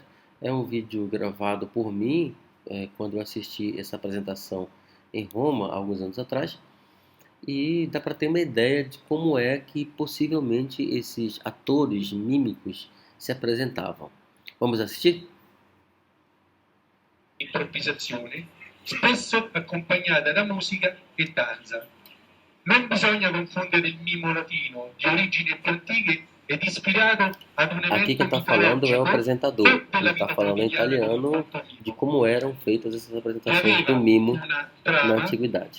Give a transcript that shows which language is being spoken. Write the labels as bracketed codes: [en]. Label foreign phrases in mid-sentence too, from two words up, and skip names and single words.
[pt] É um vídeo gravado por mim, quando eu assisti essa apresentação em Roma, há alguns anos atrás, e dá para ter uma ideia de como é que possivelmente esses atores mímicos se apresentavam. Vamos assistir? [it] Improvvisazione, spesso accompagnata da musica e danza. Non bisogna confondere il mimo latino di origini più antiche ed ispirato ad un [pt] Aqui quem [it] evento [pt] está falando é o [it] mitologico [pt] apresentador. o Ele [it] della [pt] está [it] vita [pt] falando em [it] quotidiana con un [pt] italiano de [it] pantomimo. [pt] como eram feitas essas apresentações do [it] Aveva [pt] mimo [it] una [pt] na [it] trama [pt] antiguidade.